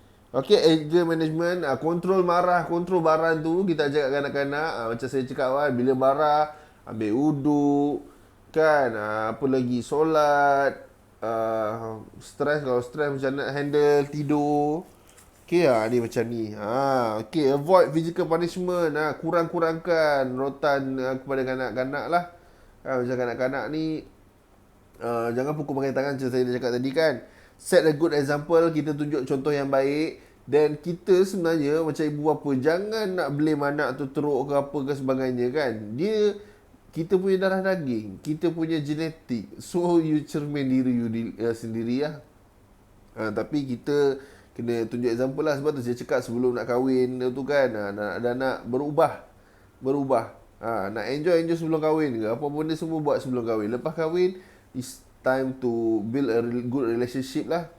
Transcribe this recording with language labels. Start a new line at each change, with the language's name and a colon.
Malay: Okay,
English: anger management,
Malay: kontrol marah, kontrol barang tu kita ajak kanak-kanak. Macam saya cakap kan, bila marah, ambil uduk, kan. Apa lagi, solat. Stres, kalau stres macam nak handle, tidur. Okay, ni macam ni.
English: Okay, avoid physical punishment.
Malay: Kurang-kurangkan rotan kepada kanak-kanak lah. Macam kanak-kanak ni, jangan pukul pakai tangan macam saya dah cakap tadi, kan.
English: Set a good example,
Malay: kita tunjuk contoh yang baik. Dan kita sebenarnya macam ibu bapa, jangan nak blame anak tu teruk ke apa ke sebagainya, kan. Kita punya darah daging, kita punya genetik. So you cermin diri you sendiri lah. Tapi kita kena tunjuk example lah. Sebab tu saya cakap sebelum nak kahwin tu, kan, nak berubah. Nak enjoy sebelum kahwin ke, apa benda semua buat sebelum kahwin. Lepas kahwin,
English: it's time to build a good relationship lah.